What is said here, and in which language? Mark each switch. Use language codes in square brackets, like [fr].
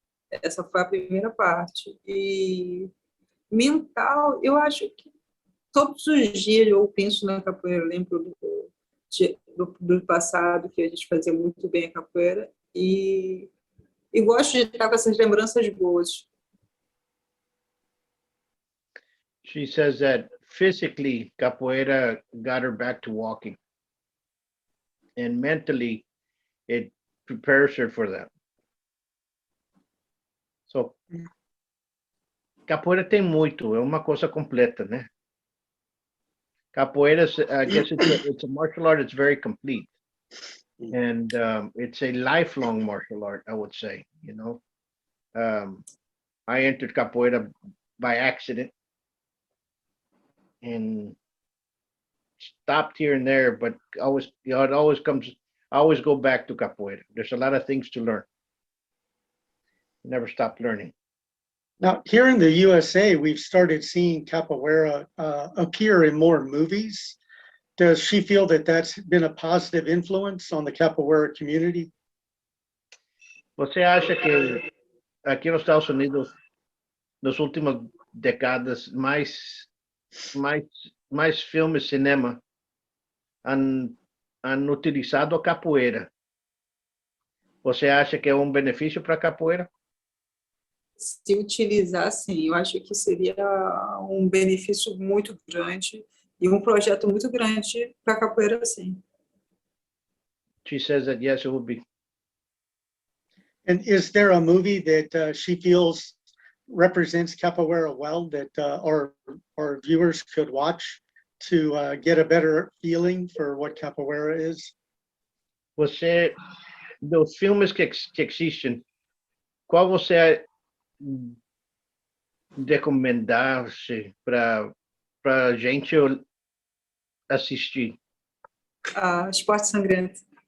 [pt] Essa foi a primeira parte. E mental, eu acho que todos os dias eu penso na capoeira, eu lembro do passado, que a gente fazia muito bem a capoeira, e gosto de estar com essas lembranças boas. [en] She says that physically, capoeira got her back to walking. And mentally, it prepares her for that. [pt] So, capoeira tem muito, é uma coisa completa, né? [en] Capoeira, I guess it's a martial art that's very complete. And it's a lifelong martial art, I would say, you know. I entered capoeira by accident and stopped here and there, but always, you know, I always go back to capoeira. There's a lot of things to learn. Never stop learning. Now, here in the USA, we've started seeing capoeira appear in more movies. Does she feel that that's been a positive influence on the capoeira community? [pt] Você acha que aqui nos Estados Unidos, nas últimas décadas, mais filmes, cinema han utilizado a capoeira? Você acha que é um benefício para a capoeira? Se utilizar, sim, eu acho que seria um benefício muito grande e um projeto muito grande para a capoeira, sim. [en] She says that yes, it would be. And is there a movie that she feels represents capoeira well that our viewers could watch to get a better feeling for what capoeira is? [pt] Você, dos filmes que existem, qual você recomendasse para gente assistir? Esporte Sangrento.